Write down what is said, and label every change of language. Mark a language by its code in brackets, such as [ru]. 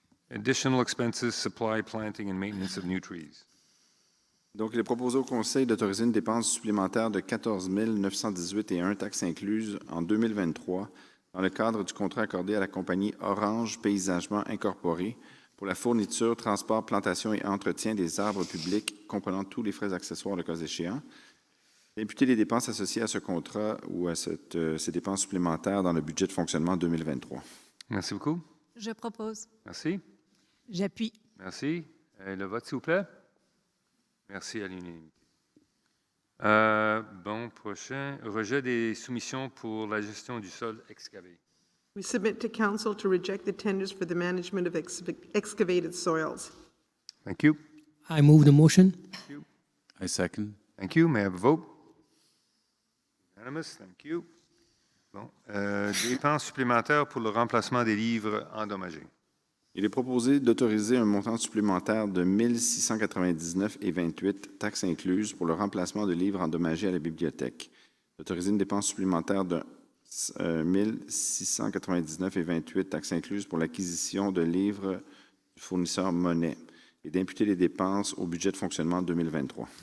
[en] Additional expenses, supply, planting and maintenance of new trees. [fr] Donc, il est proposé au Conseil d'autoriser une dépense supplémentaire de 14 918,1 taxes incluses en 2023 dans le cadre du contrat accordé à la compagnie Orange Paysagement Incorporé pour la fourniture, transport, plantation et entretien des arbres publics comprenant tous les frais accessoires le cas échéant. D'imputer les dépenses associées à ce contrat ou à ces dépenses supplémentaires dans le budget de fonctionnement 2023. Merci beaucoup. Je propose. Merci. J'appuie. Merci. Et le vote, s'il vous plaît. Merci à l'unanimité. Bon, prochain. Rejet des soumissions pour la gestion du sol excavé. [en] We submit to Council to reject the tenders for the management of excavated soils. Thank you. I move the motion. Thank you. I second. Thank you. May I have a vote? Unanimous. Thank you. [fr] Bon. Dépenses supplémentaires pour le remplacement des livres endommagés. Il est proposé d'autoriser un montant supplémentaire de 1 699,28 taxes incluses pour le remplacement de livres endommagés à la bibliothèque. D'autoriser une dépense supplémentaire de 1 699,28 taxes incluses pour l'acquisition de livres du fournisseur Monet et d'imputer les dépenses au budget de fonctionnement 2023.